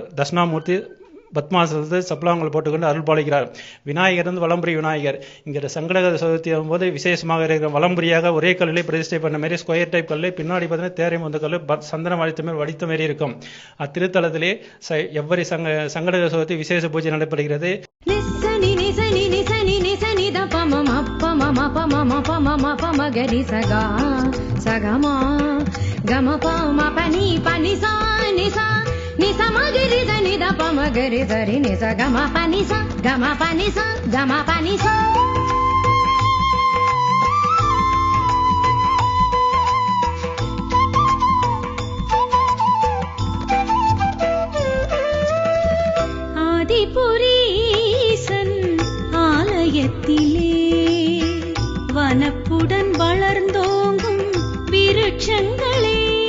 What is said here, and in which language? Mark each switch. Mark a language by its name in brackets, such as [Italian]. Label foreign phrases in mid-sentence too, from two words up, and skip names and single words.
[Tamil] தட்சிணாமூர்த்தி பத்மாசனத்தை சப்ளாங்கள் போட்டுக்கொண்டு அருள் பாலிக்கிறார். விநாயகர் வலம்புரி விநாயகர். இங்கே சங்கடகர சதுர்த்தி போது விசேஷமாக இருக்கிற வலம்புரியாக ஒரே கல்லிலே பிரதிஷ்டை பண்ண மாதிரி [English] square type [Tamil] கல், பின்னாடி பார்த்தீங்கன்னா தேரை வந்த கல் சந்தனம் வடித்த மாதிரி இருக்கும். அத்திருத்தலத்திலே எவ்வரி சங்கடகர சதுர்த்தி விசேஷ பூஜை நடைபெறுகிறது. నిస మగరి దని ద ప మగరి దరి నిస గమ పని స గమ పని స గమ పని స ஆதிபுரீசன் ஆலயத்திலே வனப்புடன் வளர்ந்தோங்கும் விருட்சங்களே,